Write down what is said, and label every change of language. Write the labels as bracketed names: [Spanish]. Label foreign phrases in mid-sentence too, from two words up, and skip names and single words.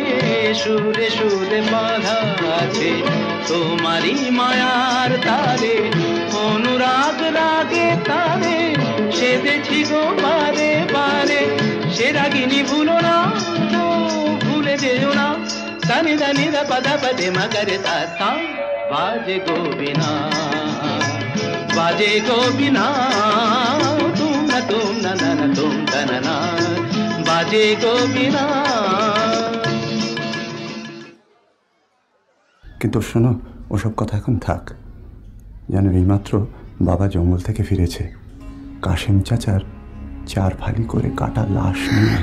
[Bangla] সুরে সুরে বাঁধা আছে তোমারি মায়ার তারে, অনুরাগ রাগে তারে সেদেছি গো বারে বারে। সে রাগিনী ভুলো না, ভুলে যেও না, దని దని ద పద పదే మగరి తా బాజే గోబినా তুম না না তুম না বাজে গোবিনা। কিন্তু শোনো, ওসব কথা এখন থাক। যেন এইমাত্র বাবা জঙ্গল থেকে ফিরেছে, কাশেম চাচার 4 ফালি করে কাটা লাশ নিয়ে।